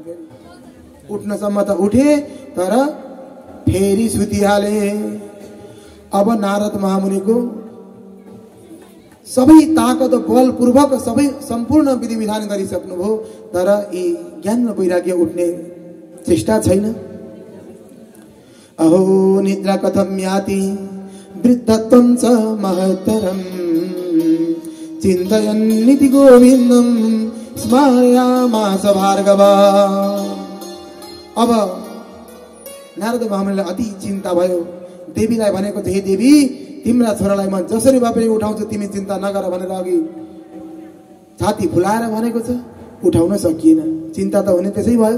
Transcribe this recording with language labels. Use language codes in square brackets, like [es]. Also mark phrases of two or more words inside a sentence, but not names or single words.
[ne] फेरि उठ्नसम्म त उठे तर फेरि सुतिहाले। अब नारद महामुनिको सबै ताकत बलपूर्वक सबै सम्पूर्ण विधि विधान गरिसक्नुभयो, तर यी ज्ञान र वैराग्य उठ्ने चेष्टा छैन। [sa] अहो निद्रा कथम याति वृद्धत्वं च महत्तरम् चिन्तयन्निति गोविन्दं स्मरयामास भार्गव। [ne] अब नारद महामुनिलाई अति चिन्ता भयो। देवीलाई भनेको थियो, हे देवी, तिम्रा छोरालाई म जसरी भए पनि उठाउँछु, तिमी चिन्ता नगर भनेर अघि छाती फुलाएर भनेको छ, उठाउन सकिएन। चिन्ता त हुने त्यसै भयो।